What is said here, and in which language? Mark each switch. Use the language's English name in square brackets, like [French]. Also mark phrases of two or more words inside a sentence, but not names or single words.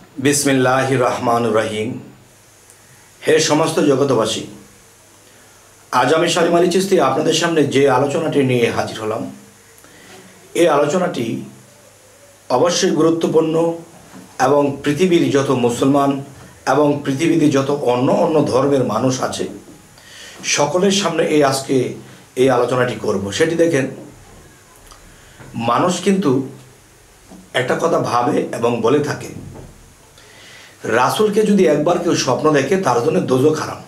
[Arabic] بسم الله الرحمن الرحيم. [Bangla] হে সমস্ত জগতবাসী, আজ আমি শালিম আলী চিশতী আপনাদের সামনে যে আলোচনাটি নিয়ে হাজির হলাম, এই আলোচনাটি অবশ্যই গুরুত্বপূর্ণ এবং পৃথিবীর যত মুসলমান এবং পৃথিবীতে যত অন্য অন্য ধর্মের মানুষ আছে সকলের সামনে আজকে এই আলোচনাটি করব। সেটি দেখেন, মানুষ কিন্তু একটা কথা ভাবে এবং বলে থাকে, রাসূলকে যদি একবার কেউ স্বপ্ন দেখে তার জন্য দোজখ হারাম।